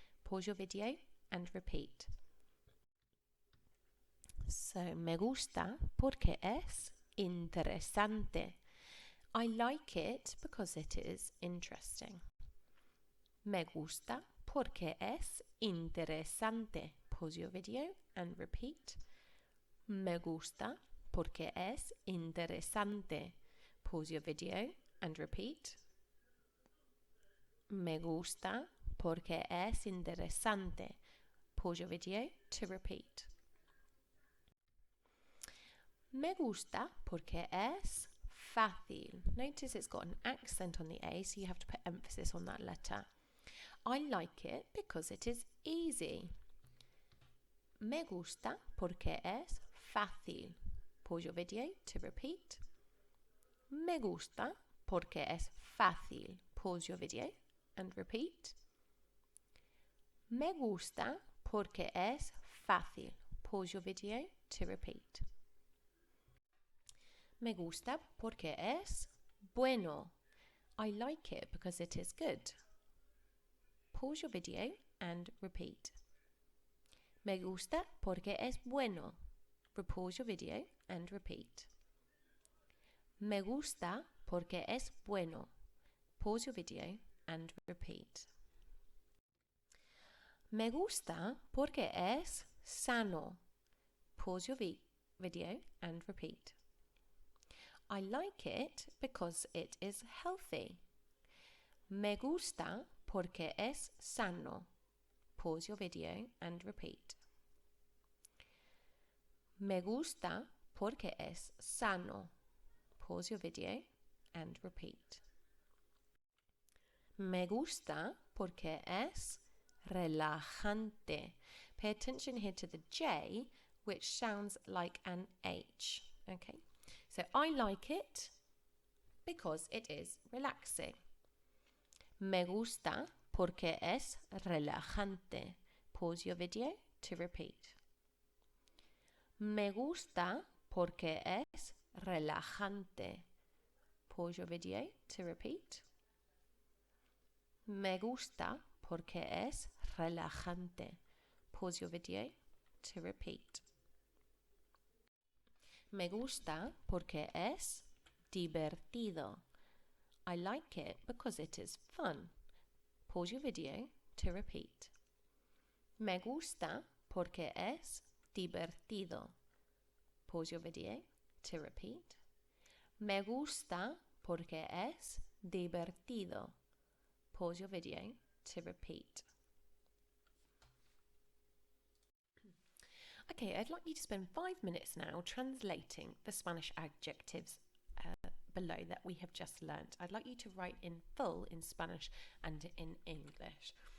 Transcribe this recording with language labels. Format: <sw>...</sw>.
<en>Pause your video and repeat.</en> <es>So, me gusta porque es interesante.</es> <en>I like it because it is interesting.</en> <es>Me gusta porque es interesante.</es> <en>Pause your video and repeat.</en> <es>Me gusta porque es interesante.</es> <en>Pause your video and repeat.</en> <es>Me gusta porque es interesante.</es> <en>Pause your video to repeat.</en> <es>Me gusta porque es fácil.</es> <en>Notice it's got an accent on the A, so you have to put emphasis on that letter. I like it because it is easy.</en> <es>Me gusta porque es fácil.</es> <en>Pause your video to repeat.</en> <es>Me gusta porque es fácil.</es> <en>Pause your video and repeat.</en> <es>Me gusta porque es fácil.</es> <en>Pause your video to repeat.</en> <es>Me gusta porque es bueno.</es> <en>I like it because it is good. Pause your video and repeat.</en> <es>Me gusta porque es bueno.</es> <en>Pause your video and repeat.</en> <es>Me gusta porque es bueno.</es> <en>Pause your video and repeat.</en> <es>Me gusta porque es sano.</es> <en>Pause your video and repeat. I like it because it is healthy.</en> <es>Me gusta porque es sano.</es> <en>Pause your video and repeat.</en> <es>Me gusta porque es sano.</es> <en>Pause your video and repeat.</en> <es>Me gusta porque es relajante.</es> <en>Pay attention here to the J, which sounds like an H. Okay, so I like it because it is relaxing.</en> <es>Me gusta porque es relajante.</es> <en>Pause your video to repeat.</en> <es>Me gusta porque es relajante.</es> <en>Pause your video to repeat.</en> <es>Me gusta porque es relajante.</es> <en>Pause your video to repeat.</en> <es>Me gusta porque es divertido.</es> <en>I like it because it is fun. Pause your video to repeat.</en> <es>Me gusta porque es divertido.</es> <en>Pause your video to repeat.</en> <es>Me gusta porque es divertido.</es> <en>Pause your video to repeat. Okay, I'd like you to spend 5 minutes now translating the Spanish adjectives below that we have just learnt. I'd like you to write in full in Spanish and in English.</en>